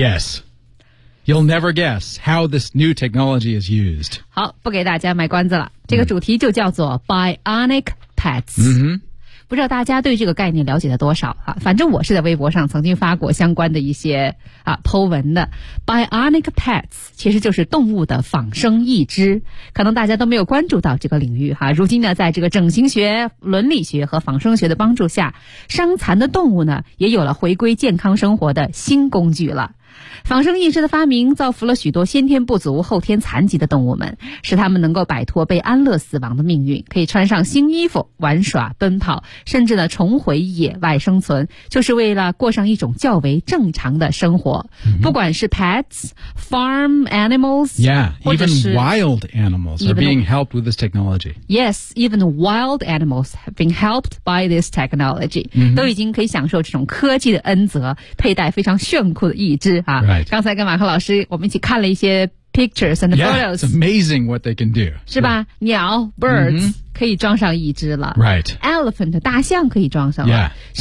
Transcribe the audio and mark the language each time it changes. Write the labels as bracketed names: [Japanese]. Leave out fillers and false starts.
[English] YesYou'll never guess how this new technology is used. [Chinese] 好，不给大家卖关子了。这个主题就叫做 Bionic Pets。 Mm-hmm. 不知道大家对这个概念了解了多少啊？反正我是在微博上曾经发过相关的一些啊 po 文的。 Bionic Pets 其实就是动物的仿生义肢。可能大家都没有关注到这个领域啊。如今呢，在这个整形学、伦理学和仿生学的帮助下，伤残的动物呢，也有了回归健康生活的新工具了。仿生义肢的发明造福了许多先天不足后天残疾的动物们，使他们能够摆脱被安乐死亡的命运，可以穿上新衣服玩耍奔跑，甚至呢重回野外生存，就是为了过上一种较为正常的生活。 Mm-hmm. 不管是 [English] pets, farm animals, yeah, even wild animals are being helped with this technology. Yes, even wild animals have been helped by this technology. Mm-hmm. [Chinese] 都已经可以享受这种科技的恩泽，佩戴非常炫酷的义肢啊。 [English] Right. [Chinese] 刚才跟马克老师我们一起看了一些 [English] pictures and photos. Yeah, it's amazing what they can do. [Chinese] 是吧？Yeah. 鸟 birds、mm-hmm. 可以装上义肢了。 [English] Right. [Chinese] Elephant 大象可以装上了。Yeah.